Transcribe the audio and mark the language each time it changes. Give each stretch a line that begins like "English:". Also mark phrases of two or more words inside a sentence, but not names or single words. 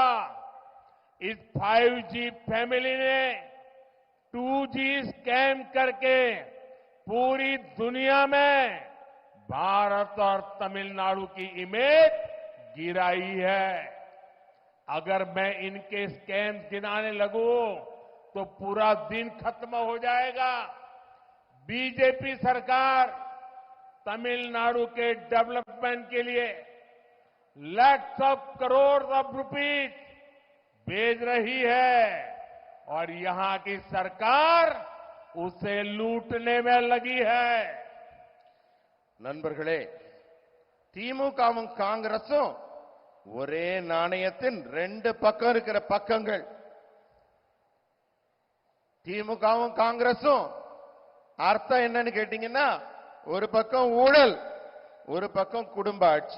Hindi: इस 5G फैमिली ने 2G स्कैम करके पूरी दुनिया में भारत और तमिलनाडु की इमेज गिराई है। अगर मैं इनके स्कैम गिनाने लगूं तो पूरा दिन खत्म हो जाएगा। बीजेपी सरकार तमिलनाडु के डेवलपमेंट के लिए
English: lakhs of crores of rupees
Hindi: भेज रही है और यहां की सरकार उसे लूटने में लगी है।
Tamil: நண்பர்களே, திமுகவும் காங்கிரசும் ஒரே நாணயத்தின் ரெண்டு பக்கம் இருக்கிற பக்கங்கள். திமுகவும் காங்கிரசும் அர்த்தம் என்னன்னு கேட்டீங்கன்னா, ஒரு பக்கம் ஊழல், ஒரு பக்கம் குடும்ப ஆட்சி.